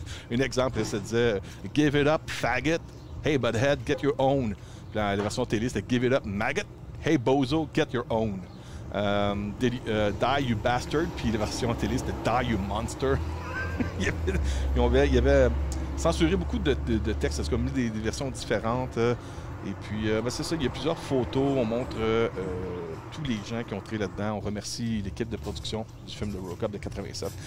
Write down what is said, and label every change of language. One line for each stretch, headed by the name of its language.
French: Un exemple, ça disait
English: « Give it up, faggot. Hey, butthead, get your own. »
French: La version télé, c'était
English: « Give it up, maggot. Hey, bozo, get your own. » Die, you bastard.
French: Puis la version télé, c'était «
English: Die, you monster.
French: » il y avait censuré beaucoup de textes, c'est comme des versions différentes. Et puis, c'est ça, il y a plusieurs photos. On montre tous les gens qui ont travaillé là-dedans. On remercie l'équipe de production du film de Robocop de 87.